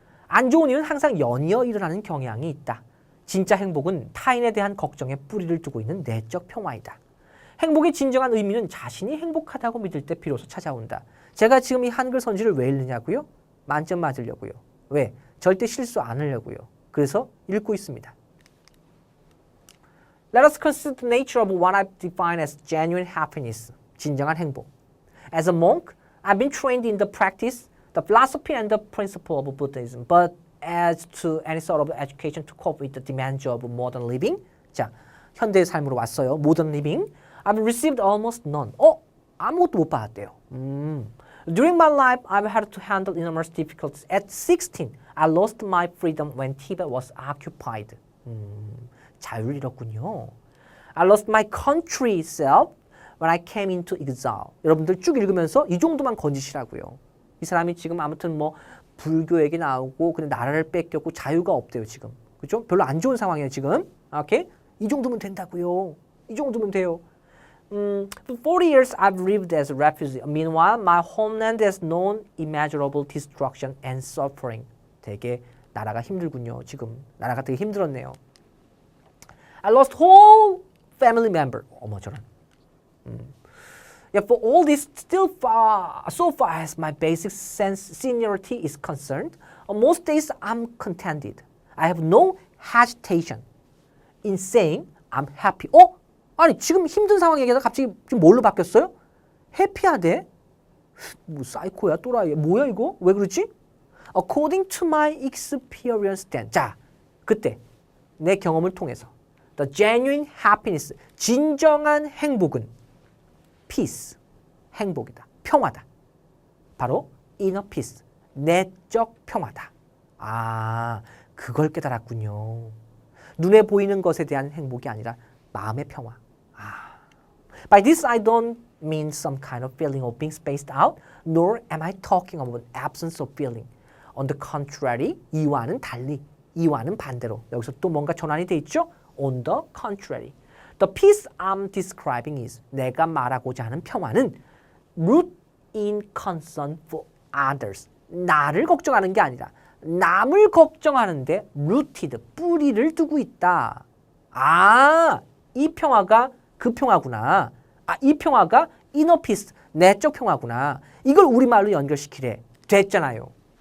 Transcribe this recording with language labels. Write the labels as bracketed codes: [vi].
[ko] 안 좋은 일은 항상 연이어 일어나는 경향이 있다. 진짜 행복은 타인에 대한 걱정에 뿌리를 두고 있는 내적 평화이다. 행복의 진정한 의미는 자신이 행복하다고 믿을 때 비로소 찾아온다. 제가 지금 이 한글 선지를 왜 읽느냐고요? 만점 맞으려고요. 왜? 절대 실수 안 하려고요. 그래서 읽고 있습니다. [en] Let us consider the nature of what I define as genuine happiness. [ko] 진정한 행복. [en] As a monk, I've been trained in the practice, the philosophy and the principle of Buddhism. But as to any sort of education to cope with the demands of modern living. [ko] 자, 현대의 삶으로 왔어요. [en] Modern living. I've received almost none. [ko] 아무것도 못 받았대요. [en] During my life, I've had to handle enormous difficulties. At 16, I lost my freedom when Tibet was occupied. [ko] 자유를 잃었군요. [en] I lost my country self when I came into exile. [ko] 여러분들 쭉 읽으면서 이 정도만 건지시라고요. 이 사람이 지금 아무튼 뭐 불교 얘기 나오고 근데 나라를 뺏겼고 자유가 없대요 지금. 그죠? 별로 안 좋은 상황이에요 지금. 오케이? 이 정도면 된다고요. 이 정도면 돼요. [en] For 40 years I've lived as a refugee. Meanwhile, my homeland has known immeasurable destruction and suffering. [ko] 되게 나라가 힘들군요. 지금 나라가 되게 힘들었네요. [en] I lost whole family member. [ko] 어머 저런. [en] Yeah, for all this, so far as my basic sense seniority is concerned, on most days I'm contented. I have no hesitation in saying I'm happy. [ko] 아니 지금 힘든 상황 얘기하다 갑자기 지금 뭘로 바뀌었어요? 해피하대? 뭐 사이코야 또라이 뭐야 이거? 왜 그러지? [en] According to my experience then. [ko] 자, 그때 내 경험을 통해서 [en] The genuine happiness, [ko] 진정한 행복은 [en] peace, [ko] 행복이다. 평화다. 바로 [en] inner peace, [ko] 내적 평화다. 아, 그걸 깨달았군요. 눈에 보이는 것에 대한 행복이 아니라 마음의 평화. [en] By this I don't mean some kind of feeling of being spaced out, nor am I talking of an absence of feeling. On the contrary, [ko] 이와는 달리, 이와는 반대로. 여기서 또 뭔가 전환이 돼 있죠? [en] On the contrary. The peace I'm describing is, [ko] 내가 말하고자 하는 평화는 [en] root in concern for others. [ko] 나를 걱정하는 게 아니라 남을 걱정하는데 rooted, 뿌리를 두고 있다. 아, 이 평화가 그 평화구나. 아, 이 평화가 [en] inner peace, [ko] 내적 평화구나. 이걸 우리말로 연결시키래. 됐잖아요.